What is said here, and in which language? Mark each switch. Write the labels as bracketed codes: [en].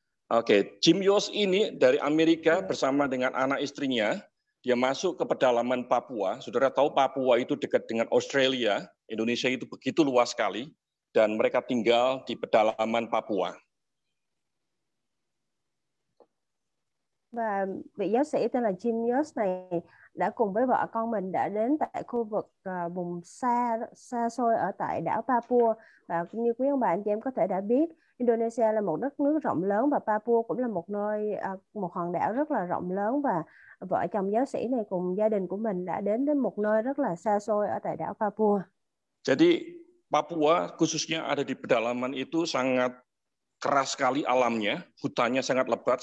[id] Oke, Jim Yos ini dari Amerika bersama dengan anak istrinya, dia masuk ke pedalaman Papua. Saudara tahu Papua itu dekat dengan Australia, Indonesia itu begitu luas sekali, dan mereka tinggal di pedalaman Papua. [vi] Và vị giáo sĩ tên là Jim Yos này đã cùng với vợ con mình đã đến tại khu vực vùng xa xôi ở tại đảo Papua. Và cũng như quý ông bà anh chị em có thể đã biết, Indonesia là một đất nước rộng lớn và Papua cũng là một hòn đảo rất là rộng lớn, và vợ chồng giáo sĩ này cùng gia đình của mình đã đến một nơi rất là xa xôi ở tại đảo Papua. [id] Jadi Papua khususnya ada di pedalaman itu sangat keras sekali alamnya, hutannya sangat lebat.